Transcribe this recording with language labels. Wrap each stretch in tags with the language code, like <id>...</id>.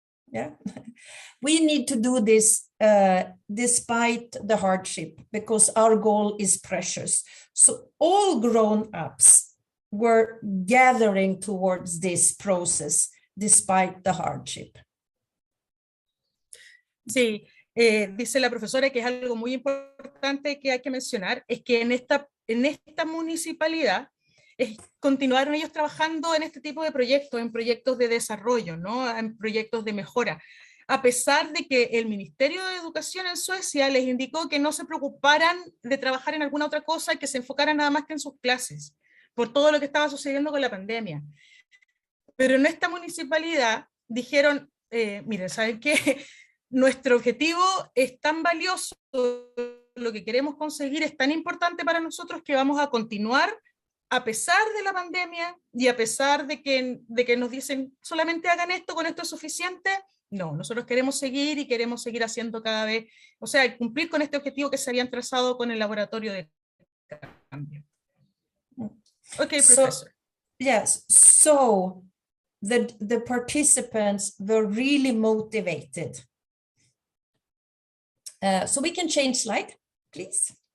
<en>Yeah. We need to do this despite the hardship, because our goal is precious. So all grown-ups were gathering towards this process despite the hardship.</en> <es>Sí, dice la profesora que es algo muy importante que hay que mencionar, es que en esta municipalidad continuaron ellos trabajando en este tipo de proyectos, en proyectos de desarrollo, ¿no? En proyectos de mejora, a pesar de que el Ministerio de Educación en Suecia les indicó que no se preocuparan de trabajar en alguna otra cosa y que se enfocaran nada más que en sus clases, por todo lo que estaba sucediendo con la pandemia. Pero en esta municipalidad dijeron, miren, ¿saben qué? Nuestro objetivo es tan valioso, lo que queremos conseguir es tan importante para nosotros que vamos a continuar a pesar de la pandemia y a pesar de que nos dicen solamente hagan esto, con esto es suficiente. No, nosotros queremos seguir y queremos seguir haciendo cada vez, o sea, cumplir con este objetivo que se habían trazado con el Laboratorio de Cambio.</es> <en>Okay, Professor. Yes, so the participants were really motivated. So we can change slide, please.</en>